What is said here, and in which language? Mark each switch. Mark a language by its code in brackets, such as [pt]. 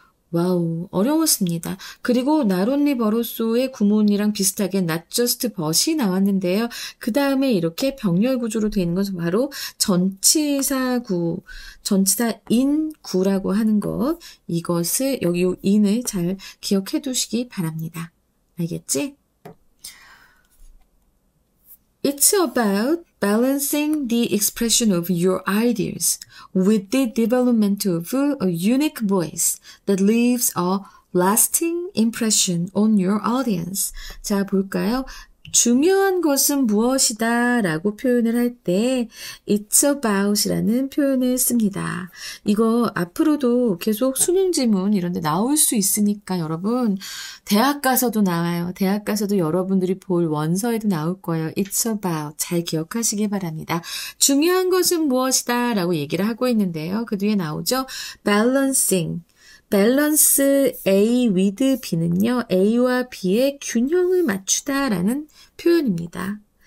[ko] 와우, 어려웠습니다. 그리고 나론리 버로소의 구문이랑 비슷하게 not just but이 나왔는데요. 그 다음에 이렇게 병렬 구조로 되어 있는 것은 바로 전치사구, 전치사인구라고 하는 것. 이것을, 여기 요 인을 잘 기억해 두시기 바랍니다. 알겠지? [en] It's about balancing the expression of your ideas with the development of a unique voice that leaves a lasting impression on your audience. [ko] 자, 볼까요? 중요한 것은 무엇이다 라고 표현을 할 때 it's about 이라는 표현을 씁니다. 이거 앞으로도 계속 수능지문 이런 데 나올 수 있으니까 여러분 대학 가서도 나와요. 대학 가서도 여러분들이 볼 원서에도 나올 거예요. it's about 잘 기억하시기 바랍니다. 중요한 것은 무엇이다 라고 얘기를 하고 있는데요. 그 뒤에 나오죠. balancing. 밸런스 A with B는요. A와 B의 균형을 맞추다라는 표현입니다.